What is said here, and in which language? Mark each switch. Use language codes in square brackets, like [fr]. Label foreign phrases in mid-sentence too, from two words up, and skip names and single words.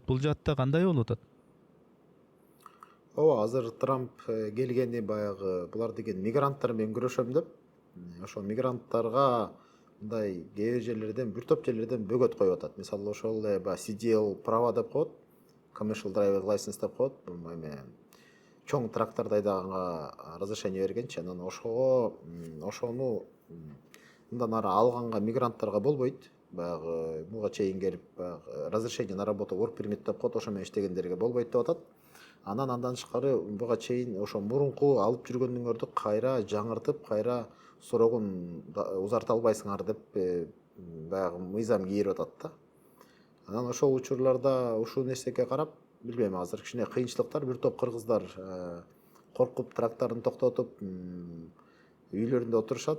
[ky] Бул жаатта кандай болуп атат? Ооба, азыр Трамп келгени баягы булар деген мигранттар менен күрөшөм деп, ошол мигранттарга мындай кээ бир жерлерден, бир топ жерлерден бөгөт коюп атат. Мисалы ошол эле баягы CDL права деп коет, [en] commercial driver license деп коет. [ky] Бул эме чоң тракторду айдаганга разрешение бергенчи, анан ошону мындан ары алганга мигранттарга болбойт. Баягы буга чейин келип баягы [ru] разрешение на работу, [en] work permit [ky] деп коет, ошо менен иштегендерге болбойт деп атат. Андан тышкары буга чейин ошо мурунку алып жүргөнүңөрдү кайра жаңыртып, кайра срогун узарта албайсыңар деп баягы мыйзам кийирип атат да. Анан ошол учурларда ушул нерсеге карап, билбейм, азыр кичине кыйынчылыктар, бир топ кыргыздар коркуп тракторун токтотуп үйлөрүндө отурушат.